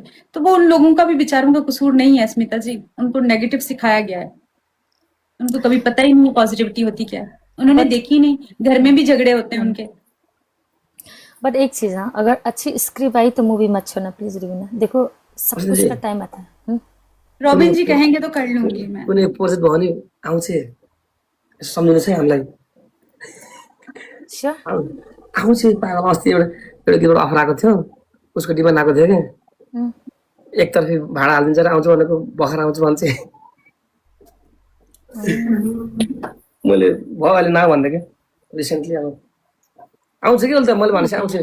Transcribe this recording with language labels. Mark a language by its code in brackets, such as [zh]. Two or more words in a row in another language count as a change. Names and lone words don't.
[hi] तो वो उन लोगों का भी बेचारों का कसूर नहीं है स्मिता जी, उनको नेगेटिव सिखाया गया है। उनको कभी पता ही नहीं पॉजिटिविटी होती क्या है, उन्होंने देखी नहीं। घर में भी झगड़े होते हैं उनके। बट एक चीज हाँ, अगर अच्छी स्क्रिप्ट आई तो मूवी मत छोड़ना प्लीज रिवीना, देखो सब कुछ का टाइम आता है। रॉबिन जी कहेंगे तो कर लूंगी मैं। [ne] कुनै प्रोजेक्ट भयो भने आउँछ सम्झिनु छ है हामीलाई [en] Sure. [ne] आउँछ पागल अस्ति एउटा गीतबाट अफर आएको थियो उसको डिमान्ड आएको थियो क्या हम्म। एकतर्फी भाडा हालिदिन्छ र आउँछ भनेको भर्खर आउँछु भन्छ मैले भयो अहिले न भन्दै क्या रिसेन्टली अब आउँछ कि उसले त मैले भनेपछि आउँछु